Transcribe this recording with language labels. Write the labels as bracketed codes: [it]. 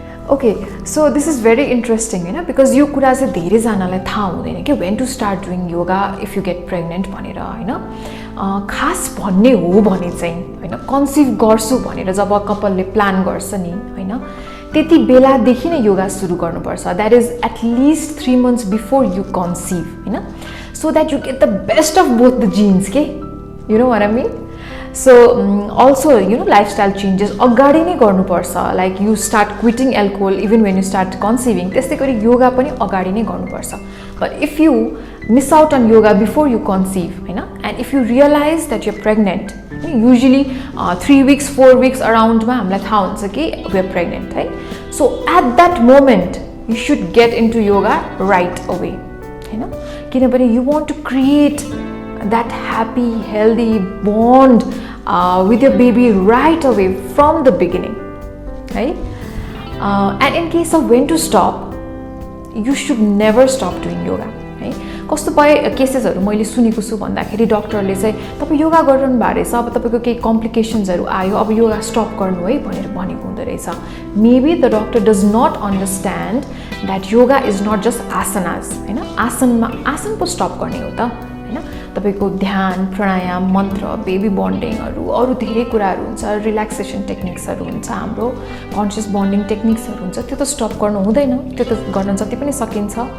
[en] okay, so this is very interesting होइन, because [ne] यो कुरा चाहिँ धेरैजनालाई थाहा हुँदैन कि [en] When to start doing yoga if you get pregnant भनेर होइन. [ne] खास भन्ने हो भने चाहिँ होइन, कन्सिभ गर्छु भनेर जब कपालले प्लान गर्छ नि होइन, त्यति बेलादेखि नै योगा सुरु गर्नुपर्छ. [en] That is at least 3 months before you conceive होइन. So that you get the best of both the genes, okay? You know what I mean? So also, you know, lifestyle changes [ne] अगाडि नै गर्नुपर्छ. [en] Like you start quitting alcohol even when you start conceiving. [ne] त्यस्तै गरी योगा पनि अगाडि नै गर्नुपर्छ. [en] But if you miss out on yoga before you conceive, हैन, and if you realize that you're pregnant, usually 3 weeks, 4 weeks around [ne] मा हामीलाई थाहा हुन्छ कि [en] we're pregnant, है. So at that moment, you should get into yoga right away, हैन. [ne] किनभने [en] you want to create that happy, healthy bond with your baby right away from the beginning, right? And in case of when to stop, you should never stop doing yoga, right? [ne] कस्तो केसेसहरू मैले सुनेको छु भन्दाखेरि डक्टरले चाहिँ तपाईँ योगा गरिरहनु भएको रहेछ, अब तपाईँको केही कम्प्लिकेसन्सहरू आयो, अब योगा स्टप गर्नु है भनेर भनेको हुँदो रहेछ. [en] Maybe the doctor does not understand that yoga is not just asanas, होइन? [ne] आसन पो स्टप गर्ने हो त, होइन? तपाईँको ध्यान, प्राणायाम, मन्त्र, बेबी बन्डिङहरू, अरू धेरै कुराहरू हुन्छ, रिल्याक्सेसन टेक्निक्सहरू हुन्छ, हाम्रो कन्सियस बन्डिङ टेक्निक्सहरू हुन्छ, त्यो त स्टप गर्नु हुँदैन, त्यो त गर्न जति पनि सकिन्छ.